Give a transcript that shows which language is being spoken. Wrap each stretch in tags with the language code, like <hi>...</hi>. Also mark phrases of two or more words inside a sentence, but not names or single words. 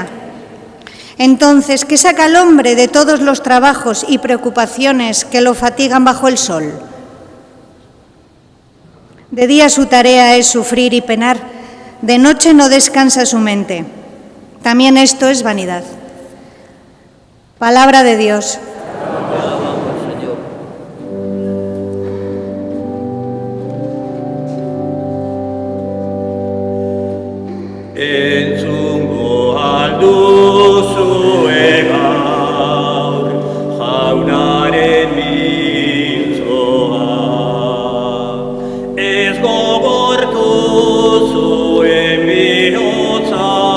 <es>Entonces, ¿qué saca el hombre de todos los trabajos y preocupaciones que lo fatigan bajo el sol? De día su tarea es sufrir y penar, de noche no descansa su mente. También esto es vanidad. Palabra de Dios.</es> <eu>Entzungo alduzue gaur jaunaren mintzoa, ez gogortu zuen bihotza.</eu>